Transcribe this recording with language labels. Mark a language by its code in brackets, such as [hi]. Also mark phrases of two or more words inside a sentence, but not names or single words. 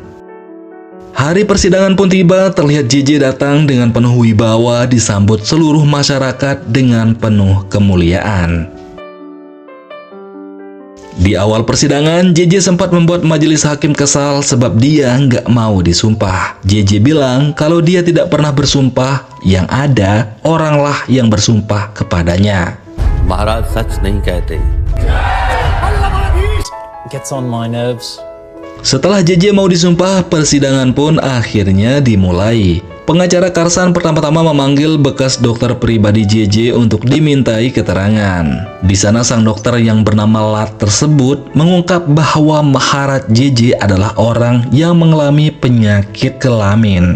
[id] Hari persidangan pun tiba, terlihat JJ datang dengan penuh wibawa disambut seluruh masyarakat dengan penuh kemuliaan. Di awal persidangan, JJ sempat membuat majelis hakim kesal sebab dia nggak mau disumpah. JJ bilang kalau dia tidak pernah bersumpah, yang ada oranglah yang bersumpah kepadanya. [hi] महाराज सच नहीं कहते. [en] Gets on my nerves. [id] Setelah JJ mau disumpah, persidangan pun akhirnya dimulai. Pengacara Karsan pertama-tama memanggil bekas dokter pribadi JJ untuk dimintai keterangan. Di sana sang dokter yang bernama Lat tersebut mengungkap bahwa Maharat JJ adalah orang yang mengalami penyakit kelamin.